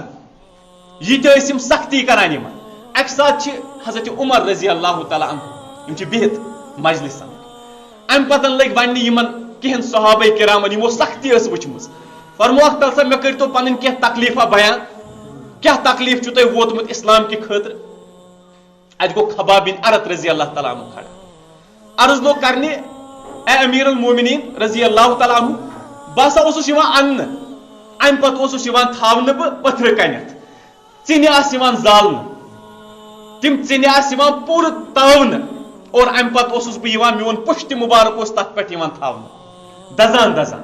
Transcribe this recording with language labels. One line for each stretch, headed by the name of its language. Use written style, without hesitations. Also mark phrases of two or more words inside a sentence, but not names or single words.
Kashmiri: یہِ تہِ ٲسۍ یِم سختی کران یِمن. اکہِ ساتہٕ چھِ حضرت عمر
Arabic: رضی اللہ تعالیٰ عنہ
Kashmiri: یِم چھِ بِہِتھ مجلسن, امہِ پتہٕ لٔگۍ وننہِ یِمن کینٛہن صحابہ کرامن یِمو سختی ٲس وٕچھمٕژ. فرموکھ تل سا مےٚ کٔرۍتو پنٕنۍ کینٛہہ تکلیٖفا بیان, کیٛاہ تکلیٖف چھُو تۄہہِ ووتمُت اسلام کہِ خٲطرٕ. اتہِ گوٚو خباب بن ارت
Arabic: رضی اللہ تعالیٰ عنہ
Kashmiri: کھڑا, عرض لوگ کرنہِ اے
Arabic: امیر المومنین رضی اللہ تعالیٰ عنہ
Kashmiri: بہٕ ہسا اوسُس یِوان اننہٕ, امہِ پتہٕ اوسُس یِوان تھاونہٕ بہٕ پٔتھرٕ کنٮ۪تھ, ژِنہِ آسہٕ یِوان زالنہٕ, تِم ژِنہِ آسہٕ یِوان پوٗرٕ تاونہٕ اور امہِ پتہٕ اوسُس بہٕ یِوان میون پُشتہِ مُبارک اوس تتھ پٮ۪ٹھ یِوان تھاونہٕ دزان دزان.